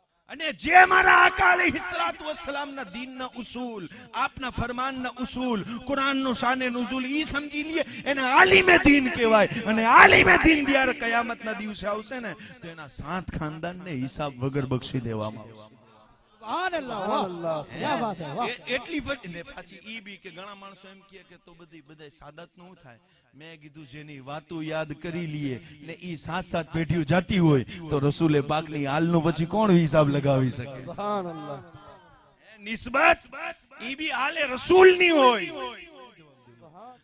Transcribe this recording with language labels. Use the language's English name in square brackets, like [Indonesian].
[Gujarati] અને જે મારા આકા અલૈહિસ્સલાતુ વસ્સલામના દીનના ઉસૂલ, આપના ફરમાનના ઉસૂલ, કુરાનનો શાને નુઝુલ ઈ સમજી લે એને આલિમે દીન કહેવાય। અને આલિમે દીન જ્યારે કયામતના દિવસે આવશે ને તો એના 7 ખાનદાનને હિસાબ વગર બક્ષી દેવામાં આવશે। [Hindi] सुभान अल्लाह क्या बात है वाह [Gujarati] એટલી ને પાછી ઈ બી કે ઘણા માણસો એમ કહે કે તો બધાય સાદત નું થાય. મેં કીધું જેની વાતો યાદ કરી લીએ ને ઈ સાત પેઢીઓ જાતી હોય તો રસૂલે પાક ની હાલ નો પછી કોણ હિસાબ લગાવી શકે? [Arabic] सुभान अल्लाह [Gujarati] નિસ્બત ઈ બી હાલે રસૂલ ની હોય.